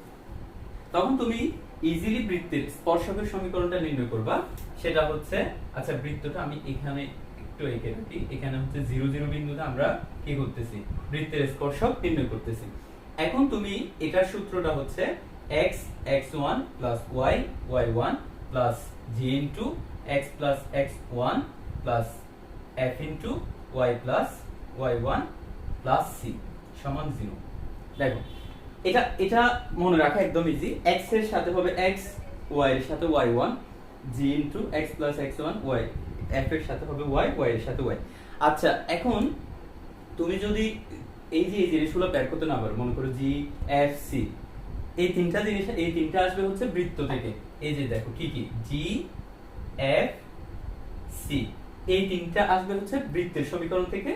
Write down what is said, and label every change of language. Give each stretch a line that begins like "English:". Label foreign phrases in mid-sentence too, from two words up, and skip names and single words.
Bangla: তখন তুমি ইজিলি বৃত্তের স্পর্শকের সমীকরণটা নির্ণয় করবা। সেটা হচ্ছে, আচ্ছা বৃত্তটা আমি এখানে একটু এঁকে রাখি। এখানে হচ্ছে 0 0 বিন্দুতে আমরা কি করতেছি, বৃত্তের স্পর্শক নির্ণয় করতেছি।
English: এখন তুমি এটার সূত্রটা হচ্ছে x x1 plus y y1 plus g into x plus x1 plus f into y plus y1 plus c সমান 0।
Bangla: দেখো, এটা মনে রাখা একদম ইজি। x এর সাথে হবে x, y এর সাথে y1,
English: g into x plus x1 y,
Bangla: f এর সাথে হবে y, y এর সাথে y। আচ্ছা, এখন তুমি যদি এই জিনিসগুলো বের করতে না পারো, মনে করো g f c, এই তিনটা জিনিস, এই তিনটা আসবে হচ্ছে বৃত্ত থেকে। এই যে দেখো কি কি, g f c, এই তিনটা আসবে হচ্ছে বৃত্তের সমীকরণ থেকে।